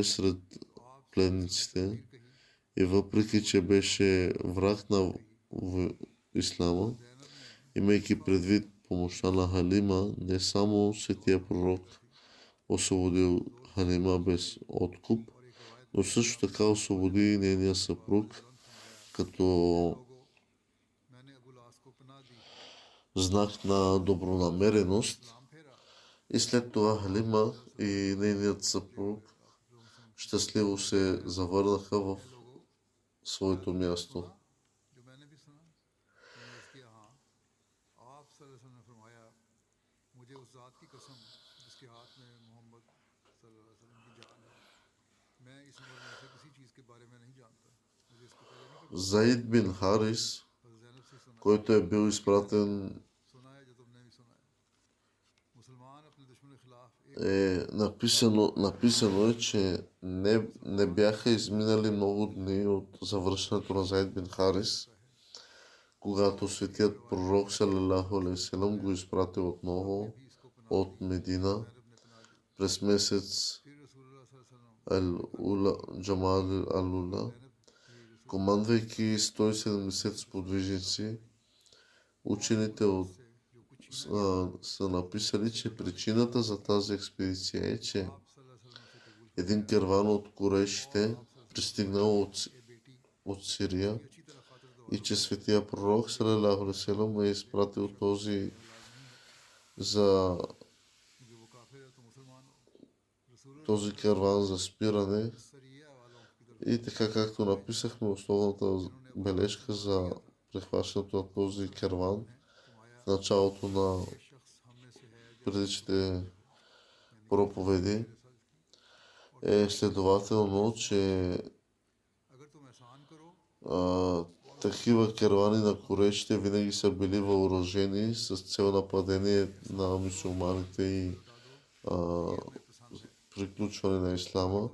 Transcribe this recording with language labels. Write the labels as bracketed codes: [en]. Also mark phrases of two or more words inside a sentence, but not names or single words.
[bg] сред пленниците и въпреки че беше враг на ислама, имайки предвид помощта на Халима, не само светия пророк освободил Халима без откуп, но също така освободи и нейния съпруг като знак на добронамереност. И след това Халима и нейният съпруг щастливо се завърнаха в своето място. Заид бин Харис, който е бил изпратен, написано е, че не бяха изминали много дни от завръщането на Заид бин Харис, когато светият пророк [ar] صلى الله عليه وسلم [bg] го изпрати отново от Медина през месец Джамад ал-Ула, командвайки 170 сподвижници. Учените са написали, че причината за тази експедиция е, че един керван от курейшите пристигнал от Сирия и че светия пророк [ar] صلى الله عليه وسلم [bg] е изпратил този керван за спиране. И така, както написахме основната бележка за прехващането на този керван в началото на предишните проповеди, е следователно, че такива кервани на курейшите винаги са били въоръжени с цел нападение на мюсюлманите и приключване на ислама.